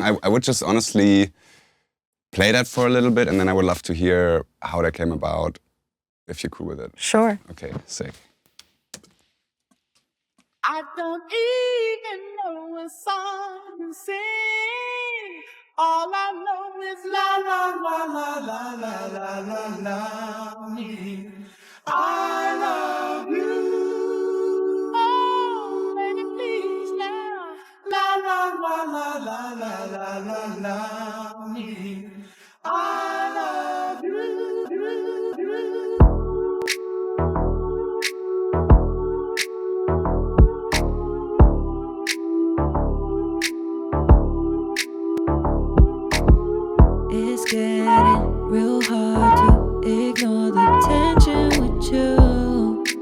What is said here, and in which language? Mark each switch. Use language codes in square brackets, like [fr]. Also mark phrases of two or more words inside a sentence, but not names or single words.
[en] I would just honestly play that for a little bit, and then I would love to hear how that came about, if you're cool with it. Sure. Okay, sick. I don't even know a song to sing. All I know is la la la la la la la la la me. I love you. Oh, baby, please now. La la la la la la la la la me. I love you. It's getting real hard to ignore the tension with you.